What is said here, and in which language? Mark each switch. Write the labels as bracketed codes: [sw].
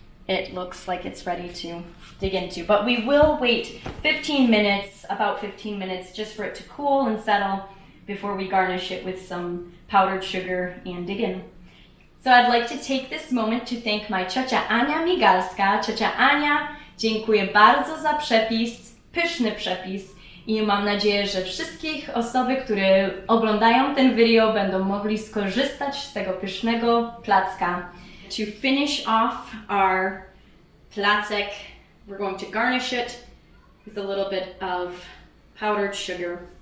[en] It looks like it's ready to dig into. But we will wait 15 minutes, about 15 minutes, just for it to cool and settle before we garnish it with some powdered sugar and dig in. So I'd like to take this moment to thank my ciocia Ania Migalska. [pl] Ciocia Ania, dziękuję bardzo za przepis, pyszny przepis. I mam nadzieję, że wszystkich osoby, które oglądają ten video, będą mogli skorzystać z tego pysznego placka. [en] To finish off our placek, we're going to garnish it with a little bit of powdered sugar.